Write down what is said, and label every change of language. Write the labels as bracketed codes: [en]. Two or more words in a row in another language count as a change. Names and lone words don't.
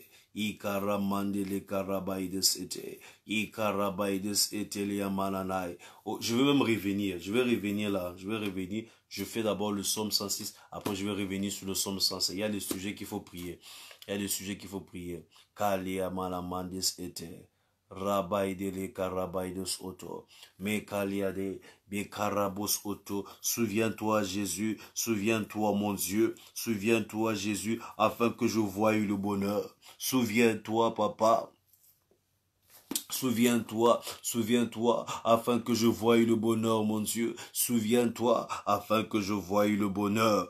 [fr] Ikaramande le karabaides était. Ikarabaides était les mananai. Oh, je vais même revenir. Je vais revenir là. Je vais revenir. Je fais d'abord le psaume 106. Après, je vais revenir sur le psaume 105. Il y a des sujets qu'il faut prier. Il y a des sujets qu'il faut prier. Kalia malamandes était. Rabaide le karabaides auto. Me kaliade. Bekarabos auto. Souviens-toi, Jésus. Souviens-toi, mon Dieu. Souviens-toi, Jésus, afin que je voie le bonheur. Souviens-toi, papa. Souviens-toi, afin que je voie le bonheur, mon Dieu. Souviens-toi, afin que je voie le bonheur.